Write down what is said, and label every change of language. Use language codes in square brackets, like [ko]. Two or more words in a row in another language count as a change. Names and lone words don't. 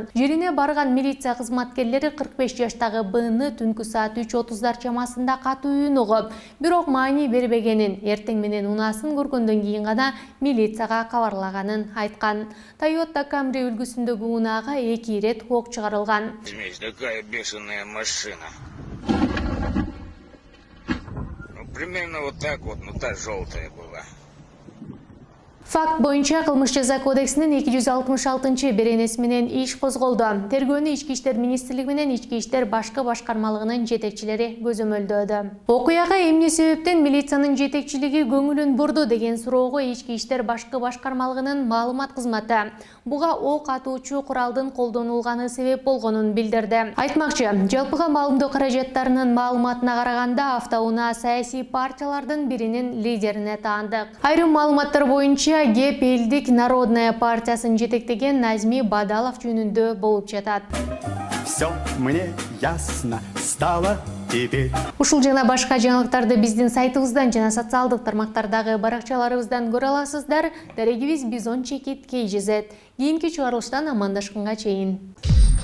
[ky] Жерине барган милиция кызматкерлери 45 жаштагы БН түнкү саат 3:30 чамасында катуу үн угуп, бирок маани бербегенин, эртең менен унаасын көргөндөн кийин гана милицияга кабарлаганын айткан. Toyota Camry үлгүсүндөгү унаага 2 ирет ок чыгарылган. [ru] Такая бешеная машина. Примерно вот так вот, но та желтая была. [ky] Факт боюнча кылмыш жаза кодексинин 266 беренеси менен иш козголду. Тергөөнү Ички иштер министрлиги менен Ички иштер башкы башкармалыгынын жетекчилери көзөмөлдөөдө. Окуяга эмне себептен милициянын жетекчилиги көңүлүн бурду деген суроого Ички иштер башкы башкармалыгынын маалымат кызматы буга ок атуучу куралдын колдонулганы себеп болгонун билдирди. Айтмакчы, жалпыга маалымдоо каражаттарынын маалыматына караганда автоунаа саясий партиялардын биринин лидерине таандык. Айрым маалыматтар боюнча кеп элдик Народная партиясын жетектеген Назми Бадалов жөнүндө болуп жатат. [ru] Все мне ясно стало, тебе. [ky] Ушул жана башка жаңылыктарды биздин сайтыбыздан жана социалдык тармактардагы баракчаларыбыздан көрө аласыздар. Дарегибиз Бизон Чекит KGZ. Кийинки чыгарылыштан амандашканга чейин.